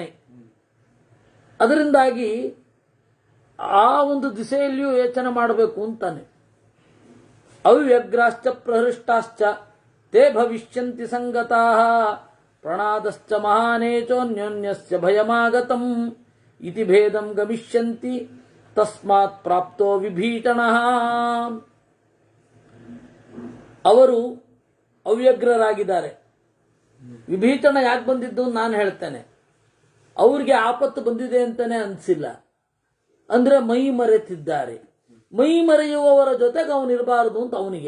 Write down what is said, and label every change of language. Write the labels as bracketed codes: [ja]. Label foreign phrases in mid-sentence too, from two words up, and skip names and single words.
[kn] ಅದರಿಂದಾಗಿ ಆ ಒಂದು ದಿಸೆಯಲ್ಲಿಯೂ ಯೋಚನೆ ಮಾಡಬೇಕು ಅಂತಾನೆ. [sa] ಅವ್ಯಗ್ರಾಶ್ಚ ಪ್ರಹೃಷ್ಟಾಶ್ಚ ತೇ ಭವಿಷ್ಯಂತಿ ಸಂಗತಾಃ ಪ್ರಣಾದಶ್ಚ ಮಹಾನೇಚೋನ್ಯೋನ್ಯಸ್ಯ ಭಯಮಾಗತಂ ಇತಿ ಭೇದಂ ಗಮಿಷ್ಯಂತಿ ತಸ್ಮಾತ್ ಪ್ರಾಪ್ತೋ ವಿಭೀಷಣಃ. [kn] ಅವರು ಅವ್ಯಗ್ರರಾಗಿದ್ದಾರೆ. ವಿಭೀಷಣ ಯಾಕೆ ಬಂದಿದ್ದು ನಾನು ಹೇಳ್ತೇನೆ. ಅವ್ರಿಗೆ ಆಪತ್ತು ಬಂದಿದೆ ಅಂತಾನೆ ಅನಿಸಿಲ್ಲ, ಅಂದ್ರೆ ಮೈ ಮರೆತಿದ್ದಾರೆ. ಮೈ ಮರೆಯುವವರ ಜೊತೆಗೆ ಅವನಿರಬಾರದು ಅಂತ ಅವನಿಗೆ.